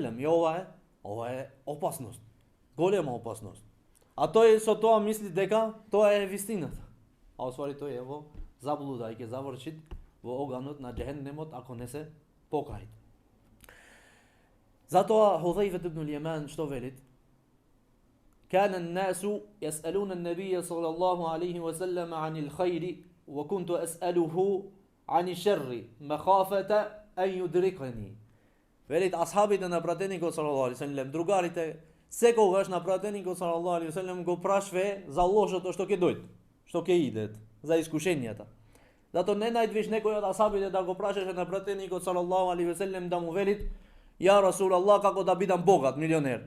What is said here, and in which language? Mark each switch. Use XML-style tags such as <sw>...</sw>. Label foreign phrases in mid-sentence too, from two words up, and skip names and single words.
<mk>И ова е опасност. Голема опасност. А тој со тоа мисли дека тоа е вистината. А освари тој е во заблуда и ќе заврши во оганот на џехеннемот ако не се покаи. Затоа Худзаифа ибн Јаман што велит?</mk> <ar>كان الناس يسألون النبي صلى الله عليه وسلم عن الخير وكنت أسأله عن الشر مخافة أن يدركني.</ar> <mk>Велит асхабите на пратеникот</mk> <ar>صلى الله عليه وسلم,</ar> <mk>другарите, секогаш на пратеникот</mk> <ar>صلى الله عليه وسلم</ar> <mk>го прашве за лошото што ќе дојде, што ќе иде, за искушенијата. Зато не најдвиш некој од асхабите да го прашаше на пратеникот</mk> <ar>صلى الله عليه وسلم</ar> <mk>да му велит:</mk> <ar>"يا رسول الله,</ar> <mk>како да бидам богат, милионер?</mk>